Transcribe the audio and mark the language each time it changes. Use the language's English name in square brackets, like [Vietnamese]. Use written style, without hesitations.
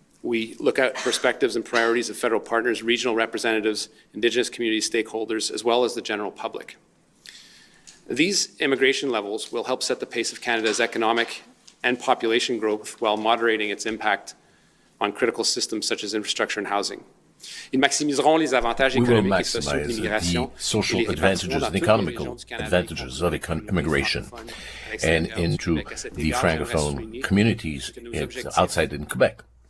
[English] We look at perspectives and priorities of federal partners, regional representatives, Indigenous community stakeholders, as well as the general public. These immigration levels will help set the pace of Canada's economic and population growth while moderating its impact on critical systems such as infrastructure and housing. [French] Ils maximiseront les avantages économiques et sociaux de l'immigration, [English] social advantages and economical advantages of immigration, and into the francophone communities outside in Quebec.